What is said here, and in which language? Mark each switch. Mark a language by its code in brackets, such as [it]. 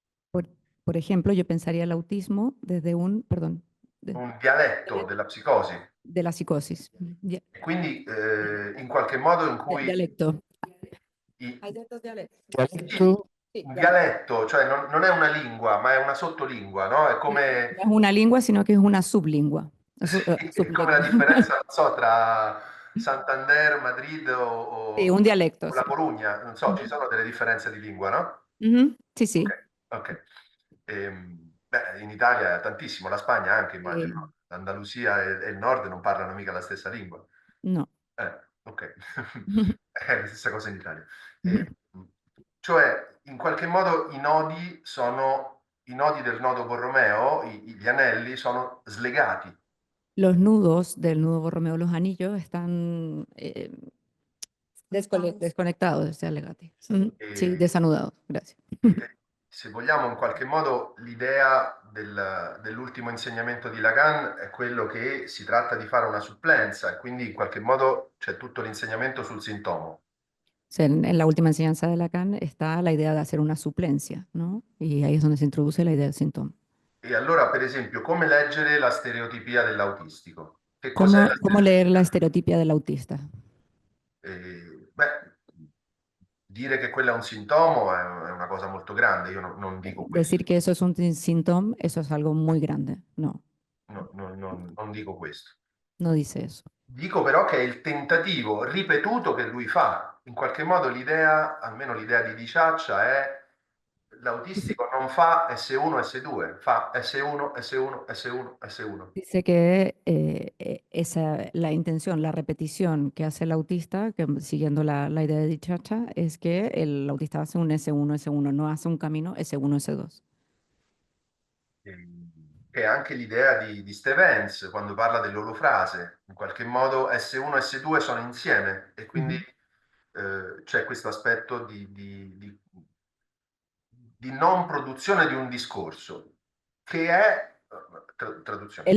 [es] Por ejemplo, yo pensaría el autismo desde un [it] dialetto della psicosi. [es] de la psicosis. [it] E quindi in qualche modo in cui [es] Dialecto. Dialecto, [it] un dialetto, cioè non è una lingua, ma è una sottolingua, no? È come, [es] No es una lingua, sino que es una sublingua. [it] sì, è come la differenza, non so, tra Santander, Madrid o [es] Sí, un dialecto. [it] o La [es] Sí. [it] Corugna, non so, ci sono delle differenze di lingua, no? [es] Ujú, sí, sí. Ok. [it] Beh, in Italia è tantissimo, la Spagna anche, immagino. Sì. L'Andalusia e il nord non parlano mica la stessa lingua. No. Ok. È la stessa cosa in Italia. Cioè, in qualche modo i nodi del nodo Borromeo, gli anelli, sono slegati. [es] Los nudos del nudo Borromeo, los anillos, están desconectados, decía Legati. Sí, desanudados. Gracias. [it] Se vogliamo, in qualche modo, l'idea dell'ultimo insegnamento di Lacan è quello che si tratta di fare una supplenza e quindi in qualche modo c'è tutto l'insegnamento sul sintomo. [es] En la última enseñanza de Lacan está la idea de hacer una suplencia, ¿no? Y ahí es donde se introduce la idea del síntoma. [it] E allora, per esempio, come leggere la stereotipia dell'autistico? Che cos'è [es] ¿Cómo leer la estereotipia del autista? [it] Beh, dire che quello è un sintomo è una cosa molto grande, io non dico questo. [es] Decir que eso es un síntoma, eso es algo muy grande. No, [it] Non dico questo. [es] no dice eso. [it] Dico però che è il tentativo ripetuto che lui fa. In qualche modo l'idea, almeno l'idea di Di Ciaccia, è L'autistico non fa S1, S2, fa S1, S1, S1, S1. [es] Dice que la intención, la repetición que hace el autista, que siguiendo la idea de Dichacha, es que el autista hace un S1, S1, no hace un camino S1, S2. [it] Che è anche l'idea di Stevens quando parla dell'olofrase. In qualche modo S1 e S2 sono insieme e quindi c'è questo aspetto di non produzione di un discorso, che è traduzione.